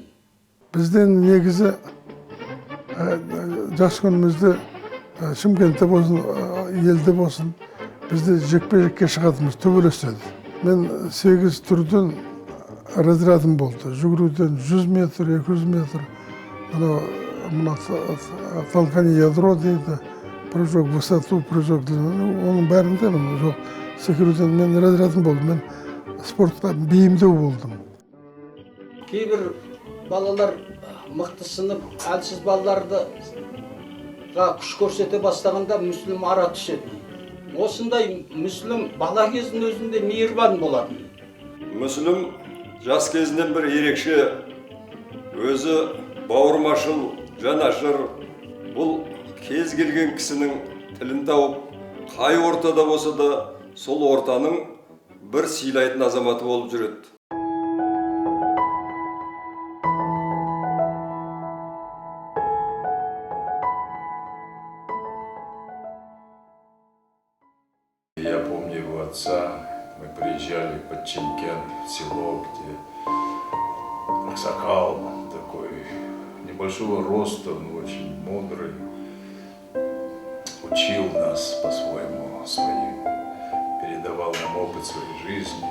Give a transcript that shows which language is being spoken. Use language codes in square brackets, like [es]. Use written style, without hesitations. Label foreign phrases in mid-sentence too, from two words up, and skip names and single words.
[kk] Бізден негізі жас күнімізде Шымкентте болсын, елде болсын, бізде жекпе-жекке шығатымыз, төбелеседі. Мен 8 түрден разрядым болды. Жүгіруден 100 метр, 200 метр, мына [ru] толкание ядро [kk] дейді, [ru] прыжок в высоту, прыжок в длину, [kk] оның бәрінде жоқ. Секіруден мен разрядым болды. Мен спортқа бейімдеу болдым. Кейбір балалар мықтысынып, әлсіз балаларды күш көрсете бастағанда мүслім ара түседі. Осындай мүслім бала кездің өзінде мейірбан болатын. Мүслім жас кезінен бір ерекше, өзі бауырмашыл, жанашыр. Бұл кез келген кісінің тілін тауып, қай ортада болса да сол ортаның бір сыйлайтын азаматы болып жүреді. [ru] Я помню его отца, мы приезжали под Чемкент, в село, где аксакал такой, небольшого роста, но очень мудрый, учил нас по-своему, передавал нам опыт своей жизни.